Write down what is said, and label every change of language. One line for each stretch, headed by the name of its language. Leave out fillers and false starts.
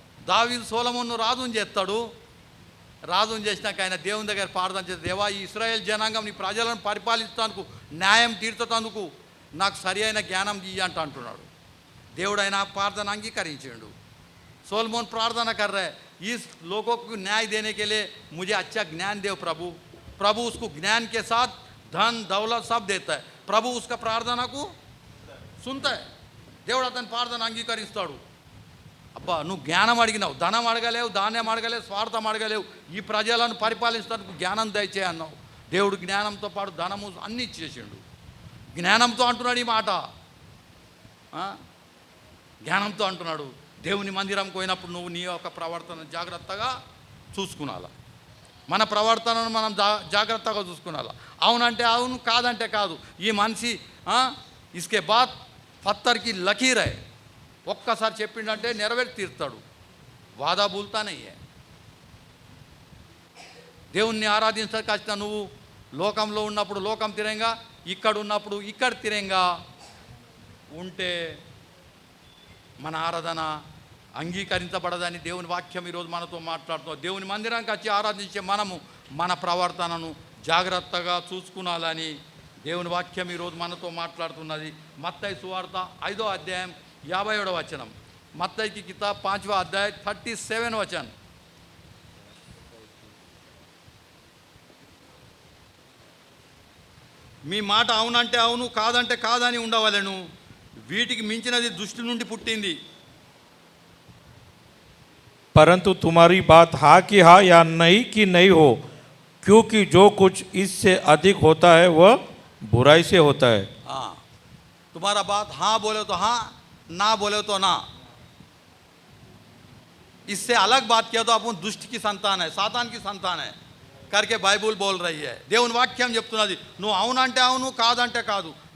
Telugu: దావీదు సొలొమోను రాజుని చేస్తాడు. రాజుని చేసినాక ఆయన దేవుని దగ్గర ప్రార్థన చేస్తాడు. దేవా, ఈ ఇశ్రాయేల్ జనాంగం నీ ప్రజలను పరిపాలిస్తానికి, న్యాయం తీర్చటానికి నాకు సరి అయిన జ్ఞానం ఇయ్యి అంటున్నాడు. దేవుడు ఆయన प्रार्थना अंगीकरिंचेंडू.
Hindi: सोलमोन प्रार्थना कर रहा है, इस लोगों को न्याय देने के लिए मुझे अच्छा ज्ञान दे प्रभु. प्रभु उसको ज्ञान के साथ धन दौलत सब देता है. प्रभु उसका प्रार्थना को सुनता है.
Telugu: దేవుడు అతని ప్రార్థన అంగీకరిస్తాడు. అబ్బా, నువ్వు జ్ఞానం అడిగినావు, ధనం అడగలేవు, ధాన్యం అడగలేవు, స్వార్థం అడగలేవు, ఈ ప్రజలను పరిపాలిస్తానికి జ్ఞానం దయచేయి అన్నావు. దేవుడు జ్ఞానంతో పాటు ధనము అన్నీ ఇచ్చేసిండు. జ్ఞానంతో అంటున్నాడు ఈ మాట. జ్ఞానంతో అంటున్నాడు. దేవుని మందిరం పోయినప్పుడు నువ్వు నీ యొక్క ప్రవర్తన జాగ్రత్తగా చూసుకునాలా. మన ప్రవర్తనను మనం జాగ్రత్తగా చూసుకునాలా. అవునంటే అవును, కాదంటే కాదు. ఈ మనిషి
Hindi: ఇస్కే బాత్ పత్తర్కి లకీర్ హై.
Telugu: ఒక్కసారి చెప్పిండంటే నెరవేర్చి తీరుతాడు.
Hindi: వాదా బూల్తానే.
Telugu: దేవుణ్ణి ఆరాధించడానికి వచ్చిన నువ్వు లోకంలో ఉన్నప్పుడు లోకం తిరంగా, ఇక్కడ ఉన్నప్పుడు ఇక్కడ తిరంగా ఉంటే మన ఆరాధన అంగీకరించబడదని దేవుని వాక్యం ఈరోజు మనతో మాట్లాడుతున్నాం. దేవుని మందిరానికి వచ్చి ఆరాధించే మనము మన ప్రవర్తనను జాగ్రత్తగా చూసుకునాలని దేవుని వాక్యం ఈరోజు మనతో మాట్లాడుతున్నది. మత్తయి సువార్త 5వ అధ్యాయం 57వ వచనం.
Hindi: मत्ती की किताब 5वां अध्याय 37 वचन.
Telugu: మీ మాట అవునంటే అవును, కాదంటే కాదని ఉండవలెను. వీటికి మించినది దుష్టి నుండి పుట్టింది.
Hindi: परंतु तुम्हारी बात हाँ की हाँ या नहीं की नहीं हो, क्योंकि जो कुछ इससे अधिक होता है वह बुराई से होता है. हाँ, तुम्हारा बात हाँ बोले तो हाँ, ना बोले तो ना. इससे अलग बात किया तो अपन दुष्ट की संतान है, सातान की संतान है करके బైబుల్ बोल रही है.
Telugu: దేవుని వాక్యం చెప్తున్నది, నువ్వు అవునంటే అవును, కాదంటే కాదు.